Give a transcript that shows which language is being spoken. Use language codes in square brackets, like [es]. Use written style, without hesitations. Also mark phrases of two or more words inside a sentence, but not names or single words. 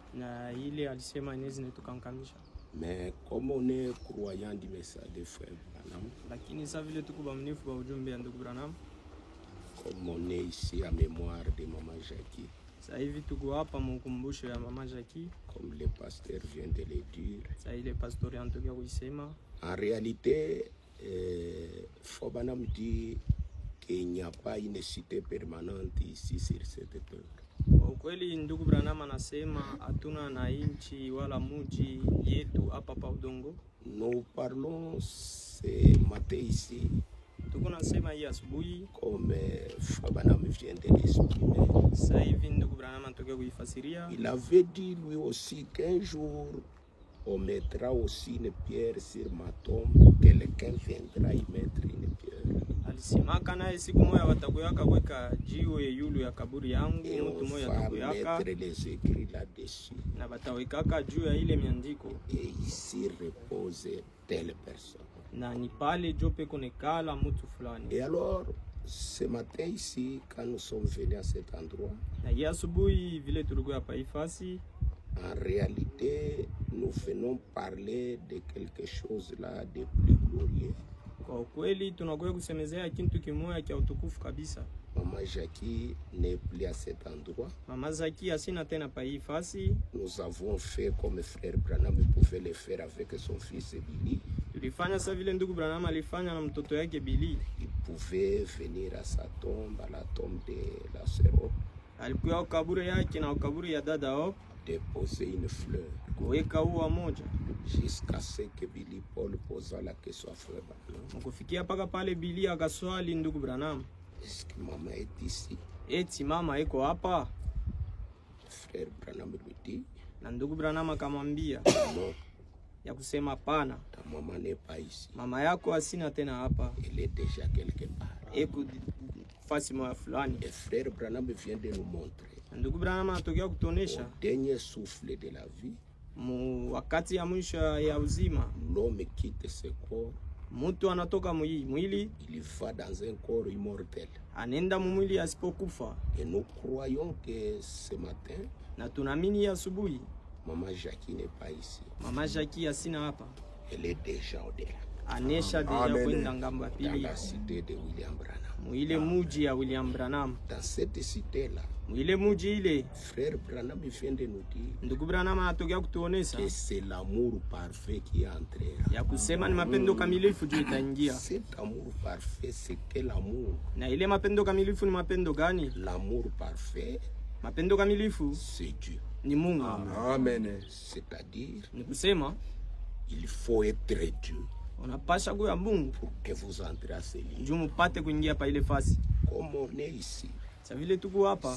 [fr] Mais comme on est croyant du message de Frère Branham, comme on est ici à mémoire de Maman Jackie, comme le pasteur vient de le dire, en réalité, Frère Branham dit qu'il n'y a pas une cité permanente ici sur cette terre. [sw] Ukweli ndugu Branham anasema hatuna na nchi wala mji yetu hapa pa udongo. [fr] Nous parlons ce matin ici, [sw] Tuko nasema hii asubuhi, [fr] comme Frère Branham vient de l'exprimer. [sw] sasa hivi ndugu Branham anatokea kuifasiria. [fr] Il avait dit lui aussi qu'un jour on mettra aussi une pierre sur ma tombe, quelqu'un viendra y mettre une pierre. [sw] Alisemaka naye siku moja watakuyaka kuweka jiwe yulu ya kaburi yangu, [fr] Et [sw] mtu [fr] on [sw] mmoja [fr] va [sw] atakuyaka [fr] mettre les écrits là-dessus. [sw] na batawekaka juu ya ile miandiko, [fr] Et ici repose telle personne. [sw] na ni pale jope konekala mtu fulani. [fr] Et alors, ce matin ici, quand nous sommes venus à cet endroit, [sw] Na hii asubuhi vile tulikuwa hapa ifasi, [fr] en réalité, nous venons parler de quelque chose là de plus glorieux. [sw] kwa ukweli tunakuwa kusemezea kitu kimoja cha utukufu kabisa. [fr] Maman Jackie n'est plus à cet endroit. [sw] Mama Zaki asina tena pa hii fasi. [fr] Nous avons fait comme frère Branham pouvait le faire avec son fils Billy. [sw] tulifanya sa vile ndugu Branham alifanya na mtoto yake Billy. [fr] Il pouvait venir à sa tombe, à la tombe de la sœur Hope, [sw] Alikuwa kaburi yake na kaburi ya dada Hope, [fr] déposer une fleur. [sw] kuweka ua moja. [fr] Jusqu'à ce que Billy Paul posa la question à frère Branham. [sw] Mkufikia paka pale Billy akaswali ndugu Branham, [fr] Est-ce que maman est ici? [sw] eti mama iko hapa? [fr] Frère Branham lui dit, [sw] Na ndugu Branham akamwambia [fr] non, [sw] ya kusema hapana, [fr] ta maman n'est pas ici. [sw] mama yako asina tena hapa, [fr] Elle est déjà quelque part. [sw] eko fasi moja fulani. [fr] Et frère Branham vient de nous montrer, [sw] Na ndugu Branham anatokea [fr] au [sw] kutuonesha [fr] dernier souffle de la vie, [sw] mu wakati ya mwisho ya uzima, [fr] l'homme quitte ce corps, [sw] mtu anatoka mwili [fr] il va dans un corps immortel. [sw] anaenda mwili asipokufa. [fr] Et nous croyons que ce matin, [sw] Na tunaamini asubuhi [fr] maman Jackie n'est pas ici. [sw] mama Jackie asina hapa, [fr] Elle est déjà au-delà, [sw] anesha deja Amen. kwenda ngambo ya [fr] dans [sw] pili, [fr] la cité de William Branham. [sw] mwile muji ya William Branham. [fr] Dans cette cité-là, [sw] Mwile muji ile [fr] frère Branham vient de nous dire [sw] ndugu Branham anatokea kutuonesha [fr] que c'est l'amour parfait qui entrera. [sw] ya kusema ni mapendo kamilifu juu itaingia. [fr] Cet amour parfait, c'est quel amour? [sw] Na ile mapendo kamilifu ni mapendo gani? [fr] L'amour parfait, [sw] Mapendo kamilifu [fr] c'est Dieu. [sw] ni Mungu. Amen. [fr] C'est-à-dire, [sw] Ni kusema [fr] il faut être Dieu [sw] unapasha kuwa Mungu [fr] pour que vous entrez à ce lieu. [sw] juu mupate kuingia pa ile fasi. [fr] Comme on est ici, [sw] Sa vile tuko hapa